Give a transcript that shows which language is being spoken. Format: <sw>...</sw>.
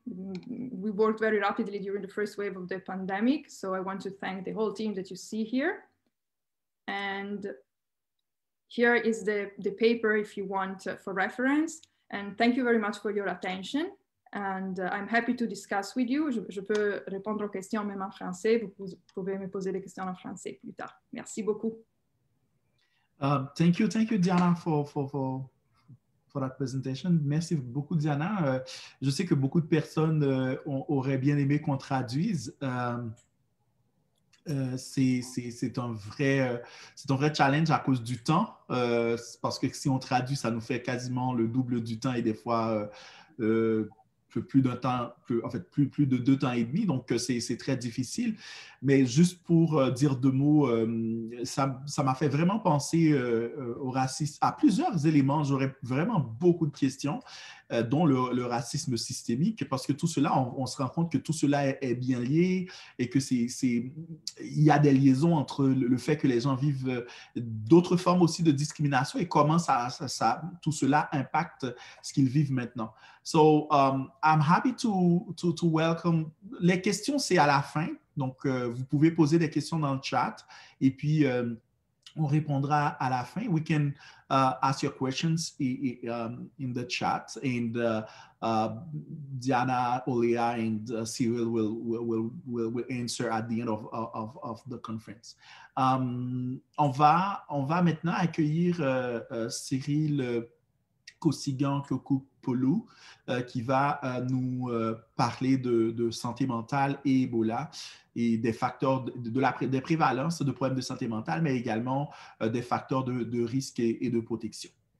<en>We worked very rapidly during the first wave of the pandemic. So I want to thank the whole team that you see here. And here is the paper if you want for reference. And thank you very much for your attention. And I'm happy to discuss with you.</en> <fr>Je peux répondre aux questions même en français. Vous pouvez me poser des questions en français plus tard. Merci beaucoup.</fr> <en>Thank you, Diana, for that presentation.</en> <fr>Merci beaucoup, Diana. Je sais que beaucoup de personnes auraient bien aimé qu'on traduise. C'est un vrai challenge à cause du temps, parce que si on traduit, ça nous fait quasiment le double du temps et des fois plus d'un temps, plus de 2 temps et demi, donc c'est très difficile. Mais juste pour dire 2 mots, ça m'a fait vraiment penser au racisme, à plusieurs éléments. J'aurais vraiment beaucoup de questions, dont le racisme systémique, parce que tout cela, on se rend compte que tout cela est bien lié et que il y a des liaisons entre le fait que les gens vivent d'autres formes aussi de discrimination et comment tout cela impacte ce qu'ils vivent maintenant.</fr> <en>So, I'm happy to welcome.</en> <fr>Les questions, c'est à la fin. Donc, vous pouvez poser des questions dans le chat et puis on répondra à la fin.</fr> <en>We can ask your questions in the chat, and Diana, Olea, and Cyril will answer at the end of the conference.</en> <fr>On va maintenant accueillir Cyril Kosigan-Kokoupolou qui va nous parler de santé mentale et Ebola et des facteurs des prévalences de problèmes de santé mentale, mais également des facteurs de risque et de protection.</fr>